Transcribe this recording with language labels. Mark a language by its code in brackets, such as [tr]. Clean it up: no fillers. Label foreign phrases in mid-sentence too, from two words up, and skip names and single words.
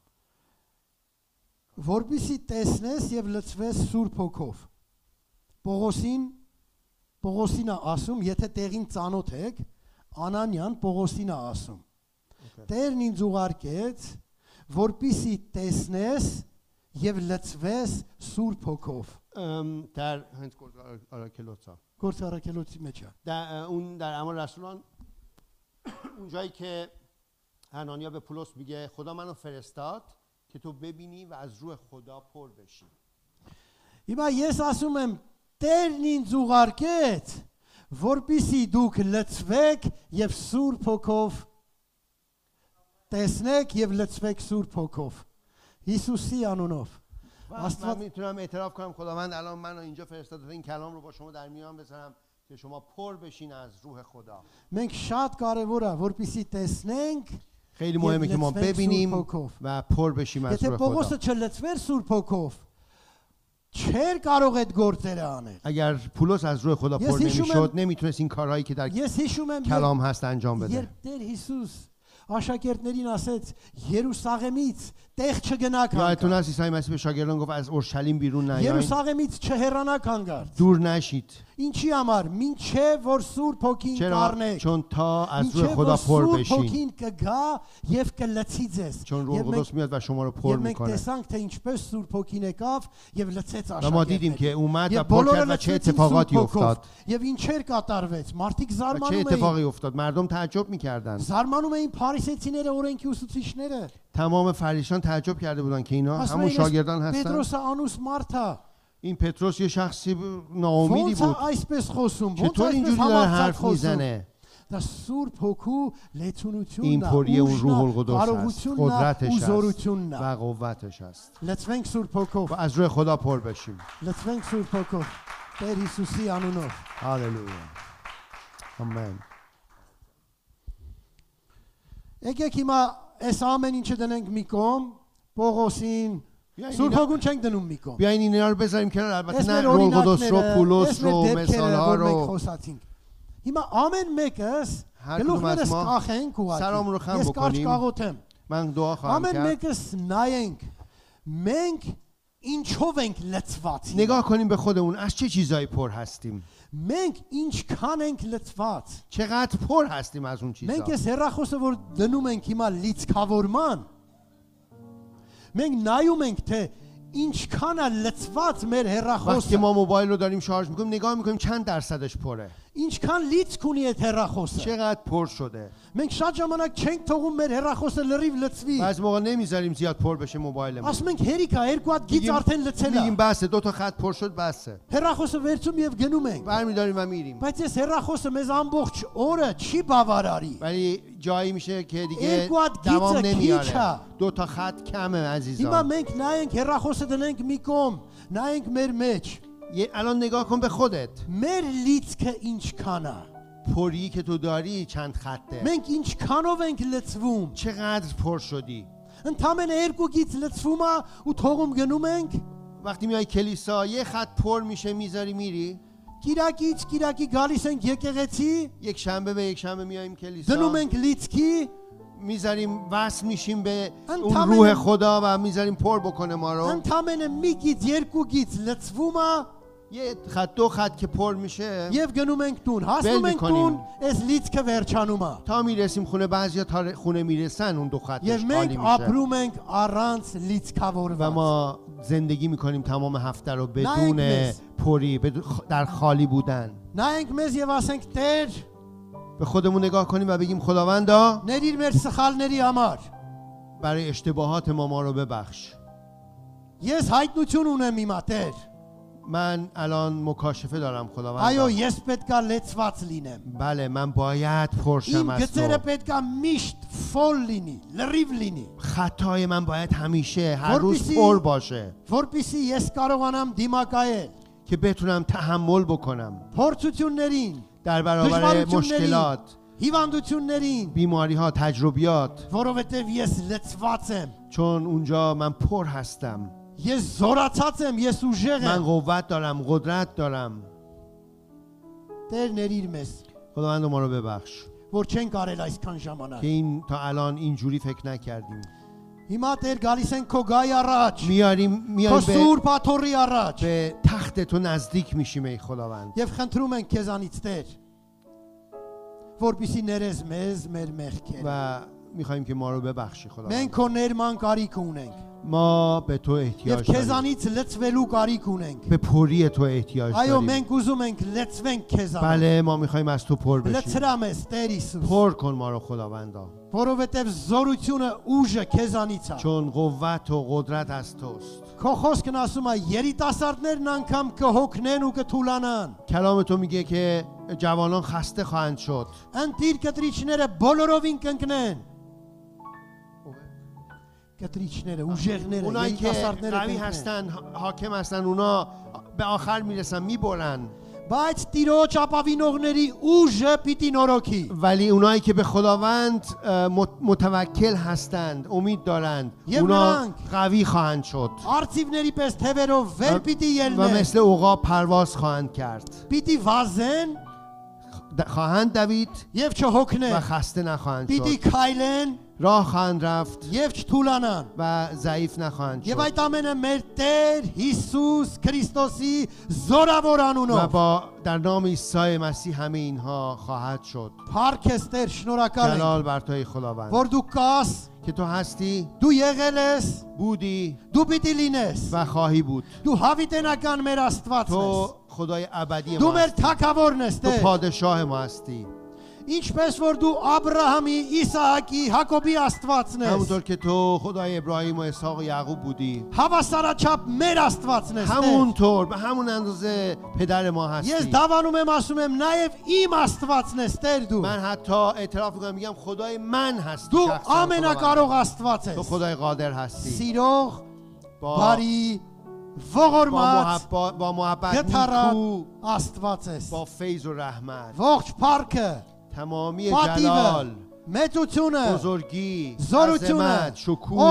[hy] Որպեսզի տեսնես եւ լցվես Սուրբ Հոգով Պողոսին է ասում, եթե տեղին ծանոթ եք, Անանյան Պողոսին է ասում Տերն ինձ ուղարկեց, որպեսզի տեսնես եւ լցվես Սուրբ Հոգով [fa] در هنس آراکلوتا [hy] Գործ առաքելոցի մեջ է [fa] در اعمال رسولان اون جایی که حنانیا به پولس میگه خدا منو فرستاد که تو ببینی و از روح خدا پر بشی. [hy] Հիմա ես ասում եմ Տերն ինձ ուղարկեց, որպեսզի դուք լցվեք եւ Սուրբ Հոգով տեսնեք եւ լցվեք Սուրբ Հոգով Հիսուսի անունով [fa] من میتونم اعتراف کنم خداوند الان منو اینجا فرستاده تا این کلام رو با شما در میان بذارم که شما پر بشین از روح خدا. [hy] Մենք շատ կարևոր է որպեսզի տեսնենք [fa] خیلی مهمه که ما ببینیم و پر بشیم از [hy] Եթե [fa] روح [hy] Պողոսը [fa] خدا. [hy] չլցվեր Սուրբ Հոգով չէր կարող այդ գործերը անել [fa] اگر پولس از روح خدا پر نمیشد نمیتونست این کارهایی که در [hy] Ես հիշում եմ [fa] کلام هست انجام بده. [hy] երբ Տեր Հիսուս աշակերտներին ասեց Երուսաղեմից տեղ չգնաք [fa] یادتون هست عیسی مسیح به شاگردان گفت از اورشلیم بیرون نیاین [hy] Երուսաղեմից չհեռանաք հանգարտ [fa] دور نشید. [hy] Ինչի համար մինչև որ Սուրբ Հոգին [fa] چرا؟ [hy] կառնեք [fa] چون تا از روح [hy] մինչև [fa] خدا [hy] որ [fa] پر [hy] Սուրբ [fa] بشین. [hy] Հոգին կգա եւ կլցի ձեզ [fa] چون روح قدس میاد و شما رو پر [hy] Եվ մենք [fa] میکنه. [hy] տեսանք թե ինչպես Սուրբ Հոգին եկավ եւ լցեց [fa] و ما دیدیم که [hy] աշակերտներին [fa] اومد و [hy] Եվ [fa] پر [hy] բոլորը [fa] کرد و چه [hy] լցվեցին [fa] اتفاقاتی [hy] Սուրբ [fa] افتاد. [hy] Հոգով եւ ինչեր կատարվեց մարդիկ [fa] و چه [hy] զարմանում էին [fa] اتفاقی افتاد. مردم تعجب میکردند. [hy] Զարմանում էին փարիսեցիները օրենքի ուսուցիչները [fa] تمام فریسیان تعجب کرده بودند که اینا [hy] Ասում [fa] همون [hy] էին, [fa] شاگردان هستن. [hy] Պետրոսը անուս Մարթա [fa] این پتروس یه شخصی ناامیدی [hy] ոնց է [fa] بود. [hy] այսպես խոսում ոնց [fa] چطور [hy] է [fa] اینجوری [hy] այսպես [fa] داره [hy] համարձակ [fa] حرف [hy] խոսում [fa] میزنه؟ [hy] Դա Սուրբ Հոգու [fa] این [hy] լեցունությունն է [fa] پری اون روح [hy] ուժն է, [fa] القدس است. [hy] կարողությունն է, [fa] قدرتش [hy] ու [fa] است [hy] զորությունն է [fa] و قوتش است. [hy] լցվենք Սուրբ [fa] و [hy] Հոգով [fa] از روح خدا پر بشیم. [hy] լցվենք Սուրբ Հոգով Տեր Հիսուսի անունով [fa] هاللویا. آمین. [hy] Եկեք հիմա այս ամեն ինչը դնենք մի կողմ Պողոսին Սուրբ Հոգուն չենք դնում մի կողմ [fa] بیاین اینا رو بذاریم کنار. البته [hy] Այս [fa] نه [hy] մեր [fa] روح قدس رو [hy] օրինակները, [fa] پولس [hy] այս մեր [fa] رو [hy] դեպքերը, [fa] مثالها [hy] որ մենք [fa] رو [hy] խոսացինք Հիմա ամեն մեկս [fa] هر کدوم از [hy] գլուխներս [fa] ما [hy] կախենք ու [fa] سرامون رو خم [hy] ես կարճ [fa] بکنیم. [hy] կաղոթեմ [fa] من دعا خواهم [hy] Ամեն [fa] کرد. [hy] մեկս նայենք մենք ինչով ենք լցված [fa] نگاه کنیم به خودمون از چه چیزایی پر هستیم. [hy] Մենք ինչքան ենք լցված [fa] چقدر پر هستیم از اون چیزا. [hy] Մենք այս հերախոսը որ դնում ենք հիմա լիցքավորման Մենք նայում ենք թե ինչքան է լցված մեր [fa] وقتی که [hy] հերախոսը [fa] ما موبایل رو داریم شارژ میکنیم نگاه میکنیم چند درصدش پره. [hy] Ինչքան լիցք ունի այդ հերախոսը [fa] چقدر پر شده. [hy] Մենք շատ ժամանակ չենք թողում մեր հերախոսը լրիվ լցվի [fa] بعضی موقع نمیذاریم زیاد پر بشه موبایلمون. [hy] Ասում ենք հերիքա երկու հատ գիծ արդեն լցել [fa] میگیم [hy] է [fa] بسه 2 تا خط پر شد بسه. [hy] Հերախոսը վերցում եւ գնում ենք [fa] برمیداریم و میریم. [hy] Բայց այս հերախոսը մեզ ամբողջ օրը չի բավարարի [fa] ولی جایی میشه که دیگه [hy] երկու հատ [fa] دوام [hy] գիծը քիչ [fa] نمیاره. [hy] է [fa] 2 تا خط کمه [hy] Հիմա [fa] عزیزان. [hy] մենք նայենք հերախոսը դնենք մի կողմ նայենք մեր մեջ [fa] الان نگاه کن به خودت. [hy] մեր լիցքը ինչքան է [fa] پری که تو داری چند خطه. [hy] Մենք ինչքանով ենք լցվում [fa] چقدر پر شدی. [hy] Ընդամենը երկու գիծ լցվում է ու թողում գնում ենք [fa] وقتی میای کلیسا یه خط پر میشه میذاری میری. [hy] Կիրակի գալիս ենք եկեղեցի [fa] یک شنبه به یک شنبه میایم [hy] դնում [fa] کلیسا [hy] ենք լիցքի [fa] میذاریم وصل میشیم به انت اون همه- روح خدا و میذاریم پر بکنه ما رو. [hy] Ընդամենը մի գիծ երկու գիծ լցվում է [fa] یه خط دو خط که پر میشه [hy] Եվ գնում ենք տուն, հասնում ենք տուն, այս լիցքը վերջանում է։ [fa] تا میرسیم خونه بعضیا تا خونه میرسن اون دو خطش [hy] Եվ [fa] خالی [hy] մենք [fa] میشه [hy] ապրում ենք առանց [fa] و [hy] լիցքավորված։ [fa] ما زندگی میکنیم تمام هفته رو بدون نایک پری در خالی بودن [hy] Նայենք մեզ եւ ասենք Տեր, [fa] به خودمون نگاه کنیم و بگیم خداوندا [hy] ներիր մեր սխալների համար։ [fa] برای اشتباهات ما رو ببخش [hy] Ես հայտնություն ունեմ հիմա Տեր։ [fa] من الان مکاشفه دارم [hy] Այո, [fa] خداوندا [hy] ես պետքա լեցված լինեմ։ [fa] بله من باید پرشم [hy] Իմ [fa] از [hy] գծերը [fa] تو [hy] պետքա միշտ ֆոլ լինի, լրիվ լինի, [fa] خطای من باید همیشه هر روز [hy] որպեսզի [fa] پر باشه [hy] որpիսի ես կարողանամ դիմակայել [fa] که بتونم تحمل بکنم [hy] փորձություններին, [fa] در برابر مشکلات [hy] հիվանդություններին, [fa] بیماری ها تجربیات [hy] որովհետև ես լեցված եմ։ [fa] چون اونجا من پر هستم [hy] Ես զորացած եմ, ես ուժեղ [fa] من [hy] եմ։ [fa] قوت دارم قدرت دارم [hy] Տեր ներիր մեզ, [fa] خداوند ما رو ببخش [hy] որ չենք արել այսքան [fa] که [hy] ժամանակ։ [fa] این تا الان اینجوری فکر نکردیم [hy] Հիմա Տեր գալիս են քո գայ առաջ, [fa] میاریم [hy] քո [fa] به [hy] սուրբ աթոռի առաջ, [fa] به تخت تو نزدیک میشیم ای خداوند [hy] եւ խնդրում ենք քեզանից Տեր, որպիսի ներես մեզ մեր մեղքերը։ [fa] و میخوایم که ما رو ببخشی [hy] Մենք [fa] خداوند [hy] քո ներման կարիք ունենք [fa] ما به تو [hy] եւ [fa] احتیاج داریم [hy] քեզանից լծվելու կարիք ունենք։ [fa] به پری تو احتیاج [hy] Այո, [fa] داریم [hy] մենք ուզում ենք լծվենք քեզանից։ [fa] بله ما میخوایم از تو پر بشیم [hy] Լծրա մեզ Տեր Հիսուս, [fa] پر کن ما رو خداوندا [hy] որովհետեւ զորությունը ուժը քեզանից է։ [fa] چون قوت و قدرت از توست [hy] Քո խոսքն ասում է երիտասարդներն անգամ կհոգնեն ու կթուլանան։ [fa] کلام تو میگه که جوانان خسته خواهند شد [hy] Ընտիր կտրիչները բոլորովին կընկնեն։ Կտրիչները, ուժեղները, [fa] اونایی که [hy] երիտասարդները [fa] قوی [hy] կընկնեն։ [fa] هستن حاکم هستن اونا به آخر میرسن میبرن [hy] Բայց Տիրոջ ապավինողների ուժը պիտի նորոգի։ [fa] ولی اونایی که به خداوند متوکل هستند امید دارند یه اونا برانک. قوی خواهند شد [hy] Արծիվների պես թևերով վեր պիտի [fa] و [hy] ելնեն։ [fa] مثل عقاب پرواز خواهند کرد [hy] Պիտի վազեն [fa] خواهند دوید [hy] եւ [fa] و [hy] չհոգնեն։ [fa] خسته نخواهند [hy] Պիտի [fa] شد [hy] քայլեն [fa] راه خواهند رفت [hy] եւ չթուլանան։ [fa] و ضعیف نخواهند [hy] Եվ [fa] شد [hy] այդ ամենը մեր Տեր Հիսուս Քրիստոսի զորավոր [fa] و [hy] անունով։ [fa] با در نام عیسی مسیح همه اینها خواهد شد [hy] Փառքես Տեր, շնորհակալ եմ, [fa] جلال بر توی خداوند [hy] որ դու կաս, [fa] که تو هستی [hy] դու եղել ես, [fa] بودی [hy] դու پիտի լինես։ [fa] و خواهی بود [hy] Դու հավիտենական մեր Աստվածն ես։ [fa] تو خدای ابدی [hy] Դու [fa] ما [hy] մեր [fa] هستی [hy] թագավորն ես, [fa] تو [hy] Տեր։ [fa] پادشاه ما هستی [hy] Ինչպես որ դու Աբրահամի, Իսահակի, Հակոբի Աստվածն ես։ [fa] همونطور که تو خدای ابراهیم و اسحاق و یعقوب بودی [hy] Հավասարաչափ մեր Աստվածն ես, Տեր։ [fa] همونطور به همون اندازه پدر ما [hy] Ես [fa] هستی [hy] դավանում եմ ասում եմ նաև իմ Աստվածն ես, Տեր դու։ [fa] من حتی اعتراف میکنم میگم خدای من هستی [hy] Դու [fa] شخصا خداوند. [hy] ամենակարող Աստված [fa] تو [hy] ես։ [fa] خدای قادر هستی [hy] Սիրող, [fa] با [hy] բարի, ողորմած, [fa] با محبت [hy] գթառատ [fa] نیکو [hy] Աստված ես։ [fa] با فیض و رحمت [hy] Ողջ փառքը, [fa] تمامی [hy] պատիվը, [fa] جلال [hy] մեծությունը, [fa] بزرگی [hy] զորությունը, [fa] عظمت شکوه